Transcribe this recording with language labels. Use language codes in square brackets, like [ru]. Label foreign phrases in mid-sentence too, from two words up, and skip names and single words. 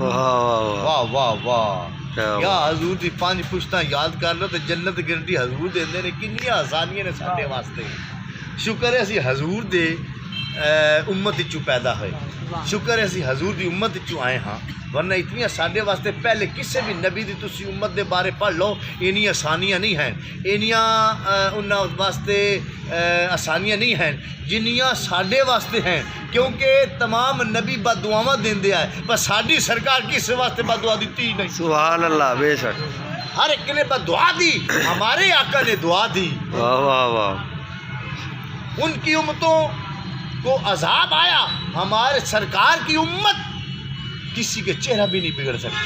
[pa] واہ واہ واہ، یا حضور دی 5 پشتاں یاد کر لو تو جنت کی گارنٹی حضور دے نے کنی آسانیاں نے ساڈے واسطے۔ شکر ہے اسی حضور دے امت وچوں پیدا ہوئے، شکر ہے اسی حضور دی امت وچوں آئے ہاں، ورنہ اتنی ساڈے واسطے پہلے کسی بھی نبی دی تسی امت دے بارے پڑھ لو اینی آسانیاں نہیں ہیں، اینیاں انہاں واسطے آسانیاں نہیں ہیں جنیاں ساڈے واسطے ہیں، کیونکہ تمام نبی بد دعاواں دیندے آئے پر ساڈی سرکار کس واسطے بد دعا دیتی ہی نہیں۔ [ur] سبحان اللہ، بے شک، ہر ایک نے بد دعا دی، ہمارے آقا نے دعا دی۔ واہ واہ واہ، ان کی امتوں کو عذاب آیا، ہمارے سرکار کی امت کسی کے چہرہ بھی نہیں بگڑ سکتا،